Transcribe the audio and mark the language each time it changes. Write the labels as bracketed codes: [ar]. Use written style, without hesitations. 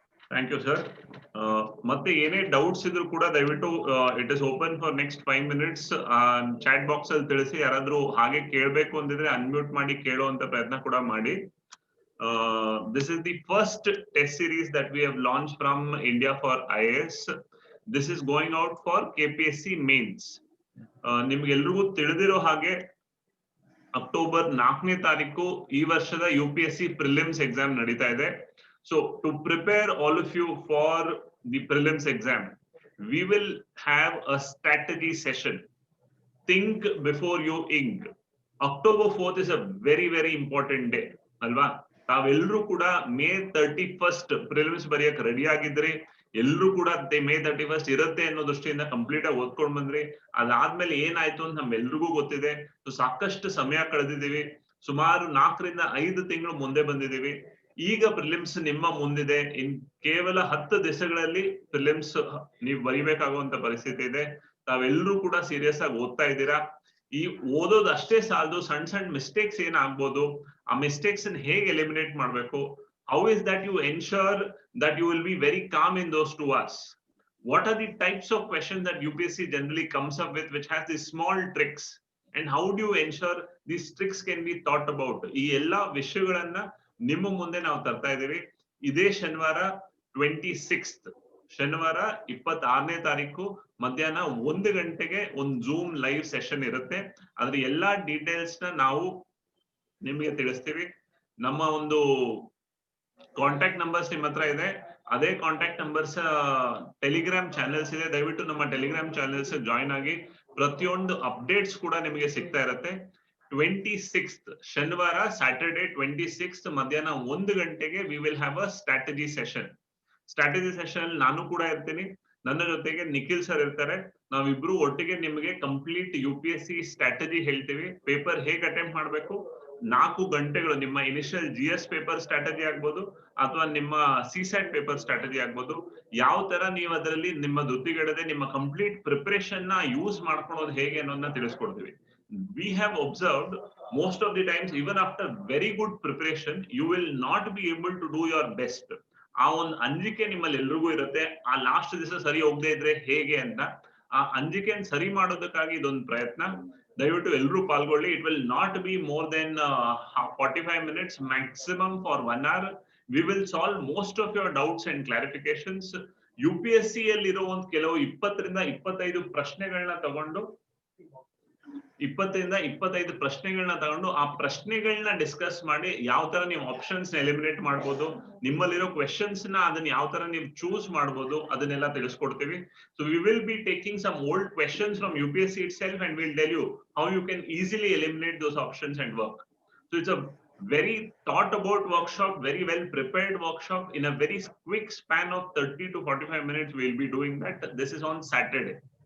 [kn] Thank you sir. ಮತ್ತೆ ಏನೇ doubts ಇದ್ರು ಕೂಡ ದಯವಿಟ್ಟು [en] It is open for next 5 minutes. [kn] Chat box ಅಲ್ಲಿ ತಿಳಿಸಿ. ಯಾರಾದ್ರೂ ಹಾಗೆ ಕೇಳಬೇಕು ಅಂದಿದ್ರೆ ಅನ್ಮ್ಯೂಟ್ ಮಾಡಿ ಕೇಳುವಂತ ಪ್ರಯತ್ನ ಕೂಡ ಮಾಡಿ. [en] This is the first test series that we have launched from India for IAS. This is going out for KPSC mains. [kn] ನಿಮ್ಗೆಲ್ರಿಗೂ ತಿಳಿದಿರೋ ಹಾಗೆ ಅಕ್ಟೋಬರ್ 4ನೇ ತಾರೀಕು ಈ ವರ್ಷದ UPSC ಪ್ರಿಲಿಮ್ಸ್ ಎಕ್ಸಾಮ್ ನಡೀತಾ ಇದೆ. [en] So to prepare all of you for the prelims exam, we will have a strategy session. Think before you ink. October 4th is a very, very important day. [kn] Alva? ತಾವೆಲ್ಲರೂ ಕೂಡ May 31st prelims ಬರೆಯಕ್ಕೆ ready ಆಗಿದ್ರಿ. ಎಲ್ಲರೂ ಕೂಡ May 31st ಇರುತ್ತೆ ಅನ್ನೋ ದೃಷ್ಟಿಯಿಂದ complete ಆಗಿ ಓದ್ಕೊಂಡ್ ಬಂದ್ರಿ. ಅದಾದ್ಮೇಲೆ ಏನಾಯ್ತು ಅಂತ ನಮ್ಮೆಲ್ರಿಗೂ ಗೊತ್ತಿದೆ. ಸೊ ಸಾಕಷ್ಟು ಸಮಯ ಕಳೆದಿದ್ದೀವಿ. ಸುಮಾರು 4 ರಿಂದ 5 ತಿಂಗಳು ಮುಂದೆ ಬಂದಿದ್ದೀವಿ. ಈಗ ಪ್ರಿಲಿಮ್ಸ್ ನಿಮ್ಮ ಮುಂದಿದೆ. ಕೇವಲ 10 ದಿವಸಗಳಲ್ಲಿ ಪ್ರಿಲಿಮ್ಸ್ ನೀವು ಬರಿಬೇಕಾಗುವಂತ ಪರಿಸ್ಥಿತಿ ಇದೆ. ತಾವೆಲ್ಲರೂ ಕೂಡ ಸೀರಿಯಸ್ ಆಗಿ ಓದ್ತಾ ಇದ್ದೀರಾ. ಈ ಓದೋದು ಅಷ್ಟೇ ಸಾಲದು, ಸಣ್ಣ ಸಣ್ಣ ಮಿಸ್ಟೇಕ್ಸ್ ಏನಾಗ್ಬೋದು, ಆ ಮಿಸ್ಟೇಕ್ಸ್ ಹೇಗೆ ಎಲಿಮಿನೇಟ್ ಮಾಡಬೇಕು, [en] how is that you ensure that you will be very calm in those 2 hours? What are the types of questions that UPSC generally comes up with which has these small tricks, and how do you ensure these tricks can be thought about? [kn] ಈ ಎಲ್ಲಾ ವಿಷಯಗಳನ್ನ ನಿಮ್ಮ ಮುಂದೆ ನಾವು ತರ್ತಾ ಇದ್ದೀವಿ. ಇದೇ ಶನಿವಾರ 26th, ಶನಿವಾರ 26ನೇ ತಾರೀಕು ಮಧ್ಯಾಹ್ನ 1 ಗಂಟೆಗೆ ಒಂದು ಝೂಮ್ ಲೈವ್ ಸೆಷನ್ ಇರುತ್ತೆ. ಅದ್ರ ಎಲ್ಲಾ ಡೀಟೇಲ್ಸ್ ನ ನಾವು ನಿಮಗೆ ತಿಳಿಸ್ತೀವಿ. ನಮ್ಮ ಒಂದು ಕಾಂಟ್ಯಾಕ್ಟ್ ನಂಬರ್ಸ್ ನಿಮ್ಮ ಹತ್ರ ಇದೆ. ಅದೇ ಕಾಂಟ್ಯಾಕ್ಟ್ ನಂಬರ್ಸ್ ಟೆಲಿಗ್ರಾಮ್ ಚಾನೆಲ್ಸ್ ಇದೆ. ದಯವಿಟ್ಟು ನಮ್ಮ ಟೆಲಿಗ್ರಾಮ್ ಚಾನೆಲ್ಸ್ ಜಾಯಿನ್ ಆಗಿ. ಪ್ರತಿಯೊಂದು ಅಪ್ಡೇಟ್ಸ್ ಕೂಡ ನಿಮಗೆ ಸಿಗ್ತಾ ಇರುತ್ತೆ. 26th ಶನಿವಾರ, ಸ್ಯಾಟರ್ಡೆ 26th ಮಧ್ಯಾಹ್ನ 1 ಗಂಟೆಗೆ [en] We will have a strategy session. [kn] Strategy session ನಾನು ಕೂಡ ಇರ್ತೀನಿ. ನನ್ನ ಜೊತೆಗೆ ನಿಖಿಲ್ ಸರ್ ಇರ್ತಾರೆ. ನಾವಿಬ್ರು ಒಟ್ಟಿಗೆ ನಿಮಗೆ ಕಂಪ್ಲೀಟ್ UPSC ಸ್ಟ್ರಾಟಜಿ ಹೇಳ್ತೀವಿ. ಪೇಪರ್ ಹೇಗೆ ಅಟೆಂಪ್ಟ್ ಮಾಡಬೇಕು, 4 ಗಂಟೆಗಳು ನಿಮ್ಮ ಇನಿಷಿಯಲ್ GS ಪೇಪರ್ ಸ್ಟ್ರಾಟಜಿ ಆಗ್ಬೋದು ಅಥವಾ ನಿಮ್ಮ CSAT ಪೇಪರ್ ಸ್ಟ್ರಾಟಜಿ ಆಗ್ಬೋದು. ಯಾವ ತರ ನೀವು ಅದರಲ್ಲಿ ನಿಮ್ಮ ದುಡ್ಡಿಗಡದೆ ನಿಮ್ಮ ಕಂಪ್ಲೀಟ್ ಪ್ರಿಪರೇಷನ್ ನ ಯೂಸ್ ಮಾಡ್ಕೊಳ್ಳೋದು ಹೇಗೆ ಅನ್ನೋದನ್ನ ತಿಳಿಸ್ಕೊಡ್ತೀವಿ. [en] We have observed most of the times, even after very good preparation, you will not be able to do your best. [kn] ಆ ಒಂದು ಅಂಜಿಕೆ ನಿಮ್ಮಲ್ಲಿ ಎಲ್ರಿಗೂ ಇರುತ್ತೆ. ಆ ಲಾಸ್ಟ್ ದಿವಸ ಸರಿ ಹೋಗದೆ ಇದ್ರೆ ಹೇಗೆ ಅಂತ. ಆ ಅಂಜಿಕೆಯನ್ನು ಸರಿ ಮಾಡೋದಕ್ಕಾಗಿ ಇದೊಂದು ಪ್ರಯತ್ನ. ದಯವಿಟ್ಟು ಎಲ್ಲರೂ ಪಾಲ್ಗೊಳ್ಳಿ. [en] It will not be more than 45 minutes, maximum for 1 hour. We will solve most of your doubts and clarifications. [kn] UPSC ಅಲ್ಲಿರೋ ಒಂದು ಕೆಲವು 20 ರಿಂದ 25 ಪ್ರಶ್ನೆಗಳನ್ನ ತಗೊಂಡು 20 ರಿಂದ 25 ಪ್ರಶ್ನೆಗಳನ್ನ ತಗೊಂಡು ಆ ಪ್ರಶ್ನೆಗಳನ್ನ ಡಿಸ್ಕಸ್ ಮಾಡಿ ಯಾವ ತರ ನೀವು ಆಪ್ಷನ್ಸ್ ಎಲಿಮಿನೇಟ್ ಮಾಡ್ಬೋದು, ನಿಮ್ಮಲ್ಲಿರೋ ಕ್ವೆಶನ್ಸ್ ನ ಅದನ್ನ ಯಾವ ತರ ನೀವು ಚೂಸ್ ಮಾಡ್ಬೋದು, ಅದನ್ನೆಲ್ಲ ತಿಳಿಸ್ಕೊಡ್ತೀವಿ. [en] So we will be taking some old questions from UPSC itself and we'll tell you how you can easily eliminate those options and work. So it's a very thought about workshop, very well prepared workshop. In a very quick span of 30 to 45 minutes we'll be doing that. This is on Saturday.